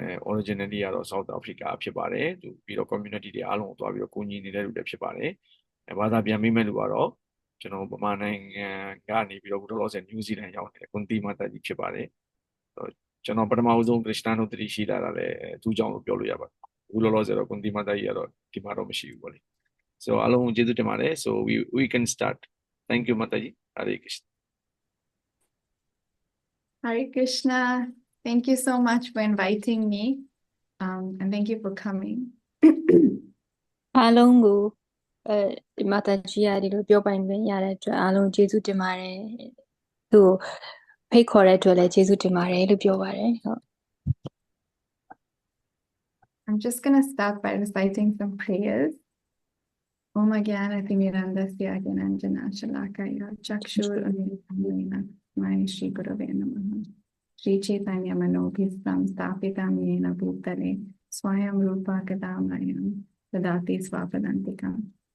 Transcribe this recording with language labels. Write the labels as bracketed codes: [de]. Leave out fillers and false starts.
[my] originally ကတော့ South Africa ဖြစ်ပါတယ်သူပြီးတော့ community တွေအားလုံးကိုတွားပြီးတော့ကူညီနေတဲ့လူတွေဖြစ်ပါတယ်ဘာသာပြန်မိမဲ့လူကတော့ကျွန်တော်ဗမာနိုင်ငံကနေပြီးတော့အခုလောလောဆယ် New Zealand ရောက်နေတဲ့ကွန်တီမာတာကြီးဖြစ်ပါတယ် ကျွန်တော်ပထမဦးဆုံး Krishna တို့တတိရှိလာတာလည်းသူ့ကြောင့်လို့ပြောလို့ရပါတယ်အခုလောလောဆယ်တော့ကွန်တီမာတာကြီးကတော့ဒီမှာတော့မရှိဘူးပေါ့လေ so အားလုံးကျေးဇူးတင်ပါတယ် [en] so we can start thank you Mataji Hare Krishna Hare Krishna thank you so much for inviting me and thank you for coming [my] အားလုံးကိုဒီမာတာကြီးရဒီလိုပြောပိုင်ခွင့်ရတဲ့အတွက်အားလုံးကျေးဇူးတင်ပါတယ်သူ့ဖိတ်ခေါ်တဲ့အတွက်လည်းကျေးဇူးတင်ပါတယ်လို့ပြောပါတယ်ဟုတ် [en] I'm just going to start by reciting some prayers [sa] Om Gyana Timirandasya Gyananjana Shalakaya Chakshur Unilina Mai Shri Gurave Namaha Shri Chaitanya Manobhistam Stapitam Yena Bhutale Swayam Rupa Kadamayam Tadati Swapadantikam